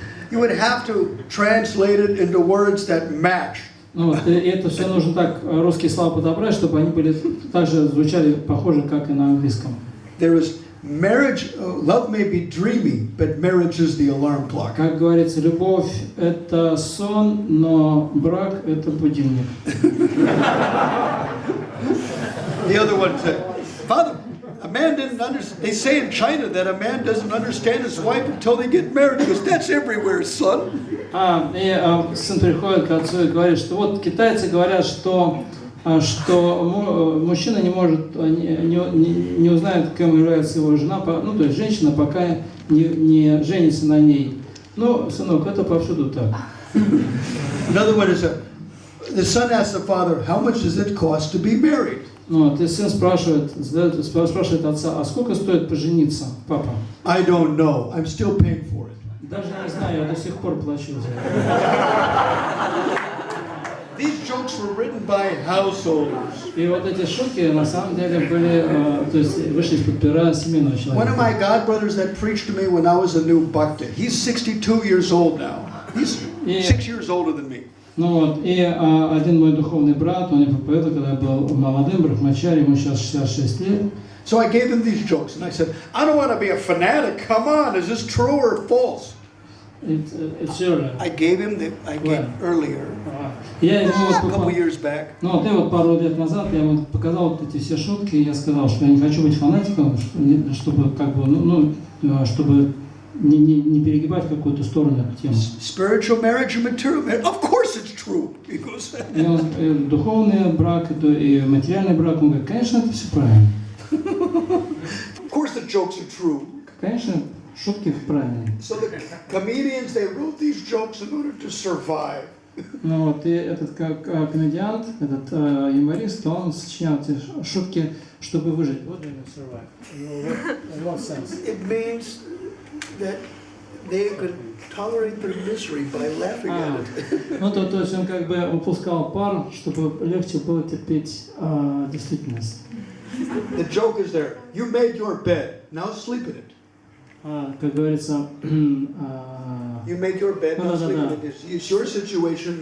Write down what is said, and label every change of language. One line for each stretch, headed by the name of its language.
English: You would have to translate it into words that match.
Russian: Ну, и это все нужно так русские слова подобрать, чтобы они были также звучали похоже, как и на английском.
English: There is marriage, love may be dreamy, but marriage is the alarm clock.
Russian: Как говорится, любовь – это сон, но брак – это будильник.
English: The other one said, Father, a man didn't understand. They say in China that a man doesn't understand his wife until they get married. He goes, that's everywhere, son.
Russian: Сын приходит к отцу и говорит, что вот китайцы говорят, что мужчина не может, не узнает, кем является его жена, ну то есть женщина, пока не женится на ней. Ну, сынок, это повсюду так.
English: Another one is the son asks the father, how much does it cost to be married?
Russian: Ну, и сын спрашивает отца, а сколько стоит пожениться, папа?
English: I don't know. I'm still paying for it.
Russian: Даже не знаю, я до сих пор плачу за это.
English: These jokes were written by householders.
Russian: И вот эти шутки на самом деле были, то есть вышли из-под пера семейного человека.
English: One of my godbrothers that preached to me when I was a new bhakta. He's 62 years old now. He's 6 years older than me.
Russian: Ну вот, и один мой духовный брат, он мне проповедовал, когда я был молодым брахмачари, ему сейчас 66 лет.
English: So I gave him these jokes and I said, I don't want to be a fanatic. Come on, is this true or false? It's earlier. I gave him earlier,
Russian: Я ему
English: a couple years back.
Russian: Ну вот, и вот пару лет назад я ему показал вот эти все шутки, и я сказал, что я не хочу быть фанатиком, чтобы как бы, чтобы не перегибать в какую-то сторону эту тему.
English: Spiritual marriage and material marriage. Of course it's true. He goes.
Russian: Духовный брак и материальный брак, он говорит, конечно, это все правильно.
English: Of course the jokes are true.
Russian: Конечно, шутки правильные.
English: So the comedians, they wrote these jokes in order to survive.
Russian: Ну вот, и этот комедиант, этот юморист, он сочинял эти шутки, чтобы выжить. Вот именно survive.
English: In what sense? It means that they could tolerate their misery by laughing at it.
Russian: Ну то есть он как бы выпускал пар, чтобы легче было терпеть действительность.
English: The joke is there. You made your bed. Now sleep in it.
Russian: Как говорится,
English: You made your bed. Now sleep in it. It's your situation.